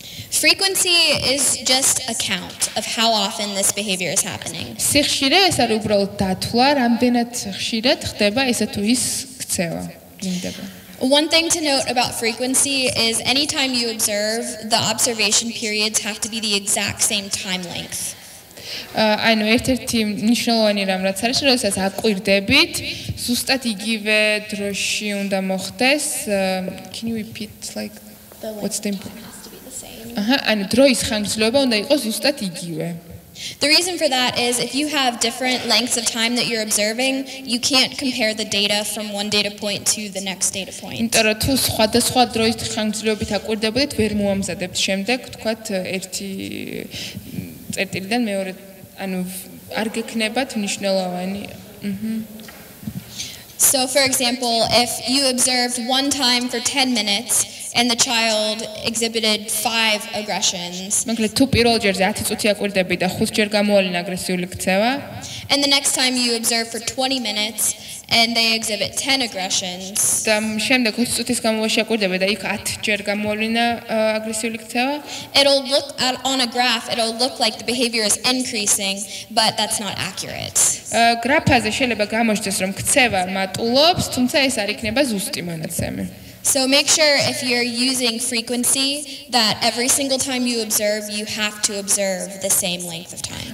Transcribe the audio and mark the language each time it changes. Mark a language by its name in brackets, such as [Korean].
[English] Frequency is just a count of how often this behavior is happening. [Georgian] სიხშირე ეს არის უბრალოდ დათვლა, რამდენად ხშირად ხდება ესა თუ ის ქცევა. გინდება. [English] One thing to note about frequency is anytime you observe, the observation periods have to be the exact same time length. [Georgian] ანუ ერთ-ერთი მნიშვნელოვანი რამ რაც არის, როდესაც აკვირდებით, ზუსტად იგივე დროში უნდა მოხდეს. [English] Can you repeat like what's the important? [Georgian] ანუ დროის ხანგრძლივობა უნდა იყოს ზუსტად იგივე. [English] The reason for that is if you have different lengths of time that you're observing, you can't compare the data from one data point to the next data point. [Georgian] იმიტომ რომ თუ სხვადასხვა დროის ხანგრძლივობით აკვირდებოდეთ, ვერ მოამზადებთ შემდეგ, თქვათ ერთი წერტილიდან მეორე, ანუ არ გექნებათ მნიშვნელოვანი. [English] So for example, if you observed one time for 10 minutes and the child exhibited 5 aggressions. [Georgian] მაგრამ თუ პირველ ჯერზე 10 წუთი აკვირდები და 5 ჯერ გამოავლინა აგრესიული ქცევა. [English] And the next time you observe for 20 minutes and they exhibit 10 aggressions. [Georgian] და შემდეგ 20 წუთის განმავლობაში აკვირდები და იქ 10 ჯერ გამოავლინა აგრესიული ქცევა. [English] It'll look on a graph, it'll look like the behavior is increasing, but that's not accurate. [Georgian] გრაფაზე შეიძლება გამოჩნდეს რომ ქცევა მატულობს, თუმცა ეს არ იქნება ზუსტი მონაცემი. [English] So make sure if you're using frequency that every single time you observe, you have to observe the same length of time.